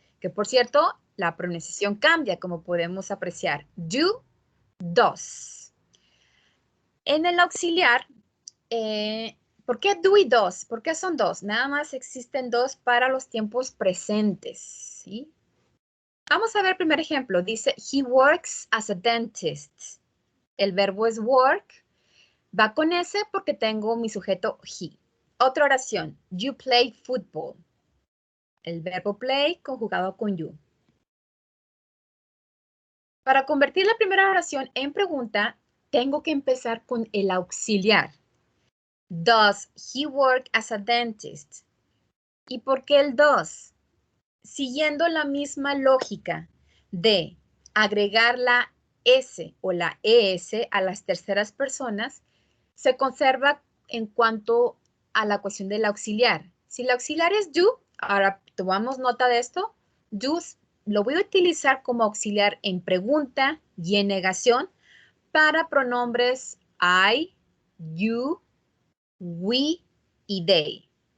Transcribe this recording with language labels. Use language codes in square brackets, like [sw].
[es] Que por cierto, la pronunciación cambia, como podemos apreciar. Do, does. En el auxiliar, ¿por qué do y does? ¿Por qué son dos? Nada más existen dos para los tiempos presentes, ¿sí? Vamos a ver el primer ejemplo. Dice, [en] he works as a dentist. [es] El verbo es work. Va con ese porque tengo mi sujeto he. Otra oración. [en] You play football. [es] El verbo play conjugado con you. Para convertir la primera oración en pregunta, tengo que empezar con el auxiliar. [en] Does he work as a dentist? [es] ¿Y por qué el does? Siguiendo la misma lógica de agregar la S o la ES a las terceras personas, se conserva en cuanto a la cuestión del auxiliar. Si el auxiliar es do, ahora tomamos nota de esto, do lo voy a utilizar como auxiliar en pregunta y en negación para pronombres I, you, we y they.